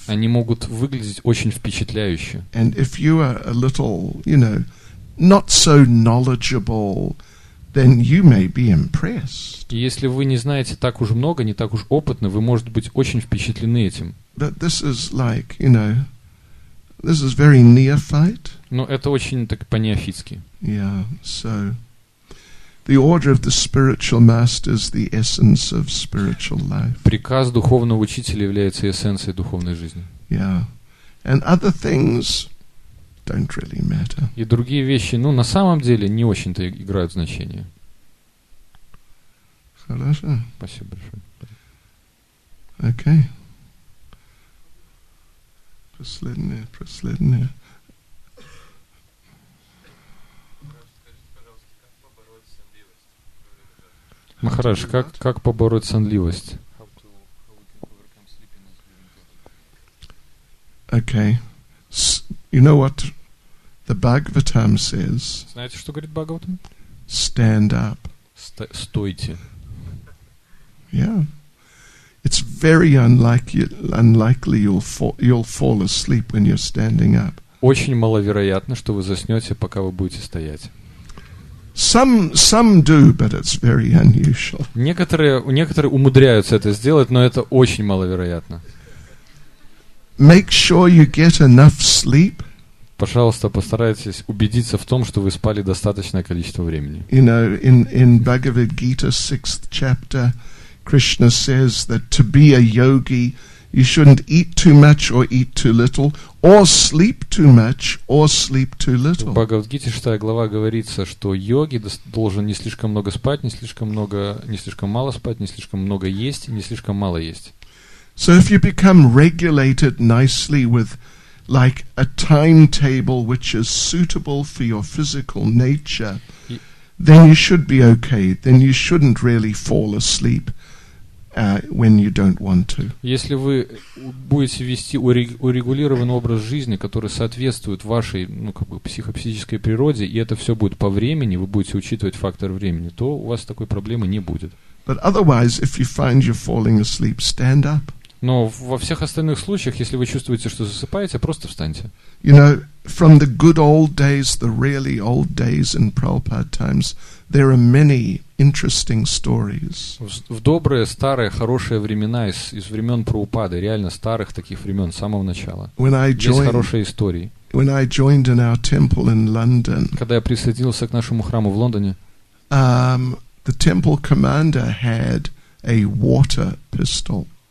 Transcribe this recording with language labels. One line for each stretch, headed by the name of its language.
Russian: Они могут выглядеть очень впечатляюще.
English: And if you are a little, not so knowledgeable, then you may be impressed.
Russian: И если вы не знаете так уж много, не так уж опытны, вы, может быть, очень впечатлены этим.
English: But this is like, this is very neophyte.
Russian: Но это очень так по-неофитски.
English: Yeah, so the order of the spiritual master is the essence of spiritual life.
Russian: Приказ духовного учителя является эссенцией духовной жизни.
English: Yeah. And other things don't really matter.
Russian: И другие вещи, на самом деле, не очень-то играют значение. Хорошо. Спасибо большое.
English: Okay.
Russian: Последнее. Махарадж, как побороть сонливость?
English: Okay. You know what the Bhagavatam says?
Russian: Знаете, что говорит Бхагаватам?
English: Stand up.
Russian: Стойте.
English: Yeah. It's very unlikely you'll fall asleep when you're standing up.
Russian: Очень маловероятно, что вы заснете, пока вы будете стоять.
English: Some do, but it's very unusual.
Russian: Некоторые умудряются это сделать, но это очень маловероятно.
English: Make sure you get enough sleep.
Russian: Пожалуйста, постарайтесь убедиться в том, что вы спали достаточное количество времени.
English: In Bhagavad Gita, 6th chapter, Krishna says that to be a yogi, you shouldn't eat too much or eat too little, or sleep too much or sleep too little.
Russian: В Бхагавад-гите 6 глава говорится, что йоги должен не слишком много спать, не слишком мало спать, не слишком много есть, не слишком мало есть.
English: So if you become regulated nicely with like a timetable which is suitable for your physical nature, then you should be okay. Then you shouldn't really fall asleep when you don't want to.
Russian: Если вы будете вести урегулированный образ жизни, который соответствует вашей, психофизической природе, и это все будет по времени, вы будете учитывать фактор времени, то у вас такой проблемы не будет.
English: But otherwise, if you find you're falling asleep, stand up.
Russian: Но во всех остальных случаях, если вы чувствуете, что засыпаете, просто встаньте.
English: From the good old days, the really old days in Prabhupada times, there are many interesting stories.
Russian: В добрые, старые, хорошие времена из времен Прабхупады, реально старых таких времен, с самого начала. Есть хорошие истории.
English: When I joined in our temple in London,
Russian: когда я присоединился к нашему храму в Лондоне,
English: the temple commander had a water pistol.